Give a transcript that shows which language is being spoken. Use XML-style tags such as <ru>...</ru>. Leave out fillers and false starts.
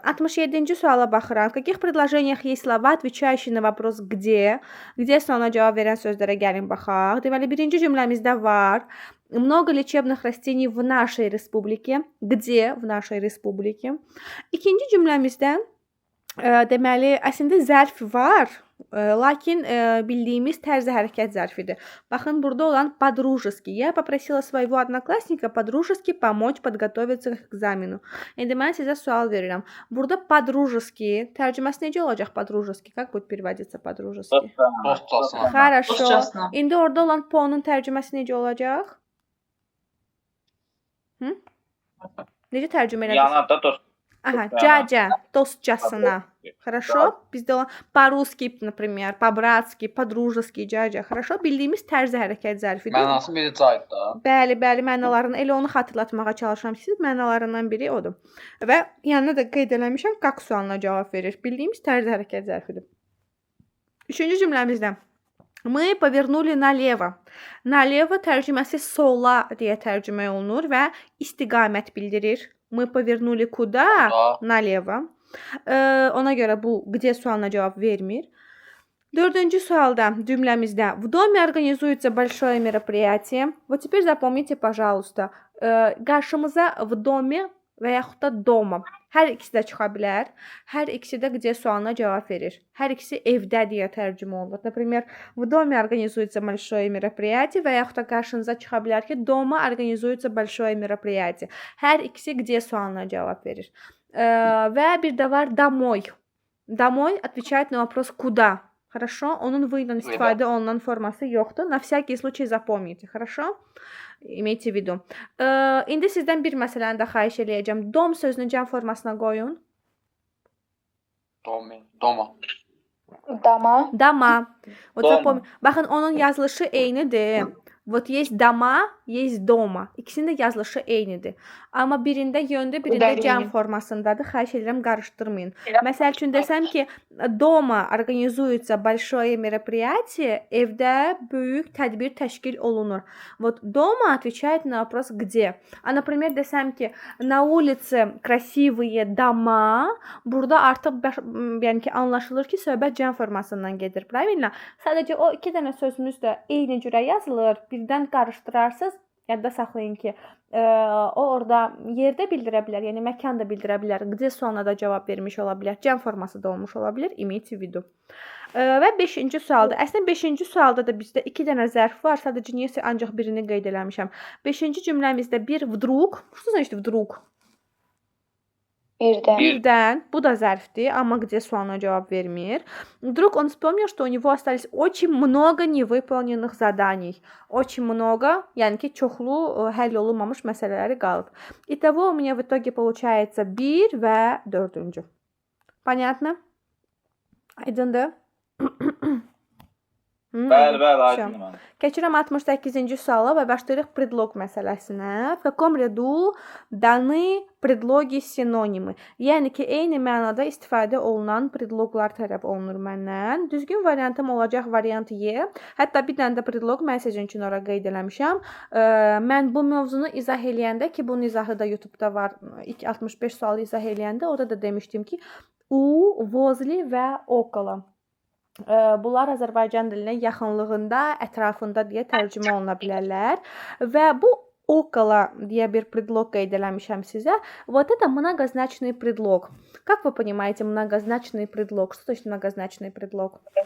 <az>67-ci suala baxıram.</az> <ru>В каких предложениях есть слова, отвечающие на вопрос где?</ru> <az>Где sualına cavab verən sözlərə gəlin baxaq. Deməli, birinci cümləmizdə var.</az> <ru>Много лечебных растений в нашей республике. Где в нашей республике?</ru> <az>İkinci cümləmizdə deməli, əslində zərf var. Lakin bildiyimiz tərzi hərəkət zərfidir. Baxın, burada olan подружески.</az> <ru>Я попросила своего одноклассника подружески помочь подготовиться к экзамену.</ru> <az>İndi mən sizə sual verirəm. Burada подружески tərcüməsi necə olacaq подружески?</az> <ru>Как будет переводиться подружески?</ru> <az>Dostcasına.</az> <ru>Хорошо.</ru> <az>Dostcasına. İndi orada olan po'nun tərcüməsi necə olacaq? Necə tərcümə edəcəksiniz? Yanında dost. Ага, caca, dostcasına.</az> <ru>Хорошо?</ru> <az>Bizdə olan</az> <ru>по-русски, например, по-братски, по-дружески, caca. Хорошо?</ru> <az>Bildiyimiz tərzi hərəkət zərfidir. Mənası biri caydı da. Bəli, mənalarını elə onu xatırlatmağa çalışıram ki, siz mənalarından biri odur. Və yanına da qeyd eləmişəm, как sualına cavab verir. Bildiyimiz tərzi hərəkət zərfidir. Üçüncü cümləmizdə</az> <ru>мы повернули налево.</ru> <az>Налево tərcüməsi sola deyə tərcümə olunur və istiqamət bildirir.</az> <ru>Мы повернули куда? Налево.</ru> <az>Ona görə bu где sualına cavab vermir. Dördüncü sualda cümləmizdə</az> <ru>в доме организуется большое мероприятие. Вот теперь запомните, пожалуйста.</ru> <az>Qarşımıza в доме və yaxud da doma. Hər ikisi də çıxa bilər. Hər ikisi də где sualına cavab verir. Hər ikisi evdə deyə tərcümə olunur.</az> <ru>Например, в доме организуется большое мероприятие</ru> <az>və yaxud da qarşınıza çıxa bilər ki,</az> <ru>дома организуется большое мероприятие.</ru> <az>Hər ikisi где sualına cavab verir. Və bir də var домой.</az> <ru>Домой отвечает на вопрос куда. Хорошо?</ru> <az>Onun v ilə istifadə olunan forması yoxdur.</az> <ru>На всякий случай запомните. Хорошо? İmeyte vidu.</ru> <az>İndi sizdən bir məsələni də xahiş eləyəcəm. Dom sözünü cəm formasına qoyun. Doma. Dama. Dama. Doma. Baxın, onun yazılışı eynidir.</az> <ru>Вот есть дома, есть дома.</ru> <az>İkisinin də yazılışı eynidir. Amma birində yöndə, birində cəm formasındadır. Xahiş edirəm, qarışdırmayın. Məsəl üçün desəm ki,</az> <ru>дома организуется большое мероприятие,</ru> <az>evdə böyük tədbir təşkil olunur.</az> <ru>Вот дома отвечает на вопрос где. А, например,</ru> <az>desəm ki,</az> <ru>на улице красивые дома,</ru> <az>burada artıq yəni ki, anlaşılır ki, söhbət cəm formasından gedir.</az> <ru>Правильно?</ru> <az>Sadəcə o iki dənə sözümüz də eyni cürə yazılır. Birdən qarışdırarsınız, yadda saxlayın ki, o orada yerdə bildirə bilər, yəni məkan da bildirə bilər, где sualına da cavab vermiş ola bilər, cəm forması da olmuş ola bilər, imeyte vidu. Və 5-ci sualda, əslində 5-ci sualda da bizdə 2 dənə zərf var, sadəcə niyəsə ancaq birini qeyd eləmişəm. 5-ci cümləmizdə bir vdruq,</az> <ru>что значит вдруг?</ru> <az>Birdən, bu da zərfdir, amma где sualına cavab vermir.</az> <ru>Вдруг он вспомнил, что у него остались очень много невыполненных заданий. Очень много,</ru> <az>yəni ki, çoxlu həll olunmamış məsələləri qalıb.</az> <ru>Итого у меня в итоге получается</ru> <az>1 və 4-cü.</az> <ru>Понятно?</ru> <az>Aydındır? Bəli, aydındır. Keçirəm 68-ci suala və başlayırıq предлог məsələsinə.</az> <ru>В каком ряду dаны предлоги синонимы?</ru> <az>Yəni ki, eyni mənada istifadə olunan предлогlar tələb olunur məndən. Düzgün variantım olacaq variant Y. Hətta bir dənə də предлог mən sizin üçün ora qeyd eləmişəm. Mən bu mövzunu izah eləyəndə ki, bunun izahı da YouTube-da var. İlk 65 sualı izah eləyəndə orada da demişdim ki, u, возле və около. Bunlar Azərbaycan dilinə yaxınlığında, ətrafında deyə tərcümə oluna bilərlər. Və bu около deyə bir предлог qeyd eləmişəm sizə.</az> <ru>Вот это многозначный предлог. Как вы понимаете многозначный предлог? Что значит многозначный предлог?</ru>